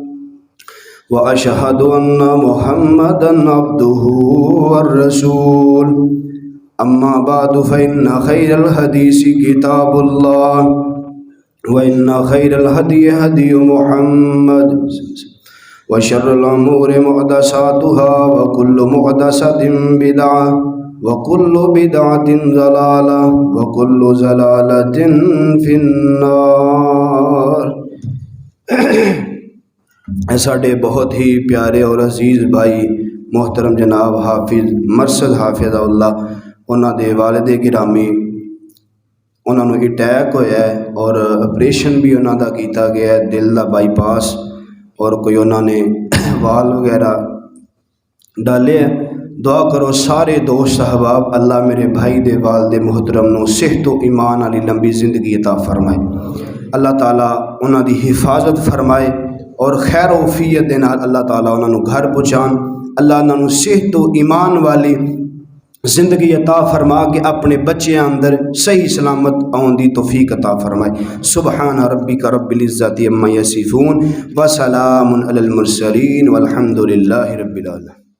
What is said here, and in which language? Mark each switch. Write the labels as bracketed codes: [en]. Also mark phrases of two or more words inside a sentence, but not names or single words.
[ar] وأشهد أن محمدا عبده والرسول أما بعد فإن خير الحديث كتاب الله وإن خير الهدي هدي محمد وشر الأمور محدثاتها وكل محدثة بدعة وكل بدعة ضلالة وكل ضلالة في النار۔ [pa] ساڈے بہت ہی پیارے اور عزیز بھائی محترم جناب حافظ مرشد حافظ اللہ، انہاں دے والد گرامی انہاں نو اٹیک ہویا ہے اور آپریشن بھی انہاں دا کیتا گیا ہے، دل دا بائی پاس، اور کوئی انہاں نے وال وغیرہ ڈالے ہیں۔ دعا کرو سارے دوست احباب اللہ میرے بھائی دے والد محترم نو صحت و ایمان والی لمبی زندگی عطا فرمائے، اللہ تعالیٰ انہاں دی حفاظت فرمائے اور خیر و عافیت دے نال اللہ تعالیٰ انہاں نو گھر پہنچان، اللہ انہاں نو صحت و ایمان والی زندگی عطا فرما کے اپنے بچیاں اندر صحیح سلامت آن دی توفیق عطا فرمائے۔ [ar] سبحان ربک رب العزت عما یصفون وسلام علی المرسلین والحمد للہ رب العالمین۔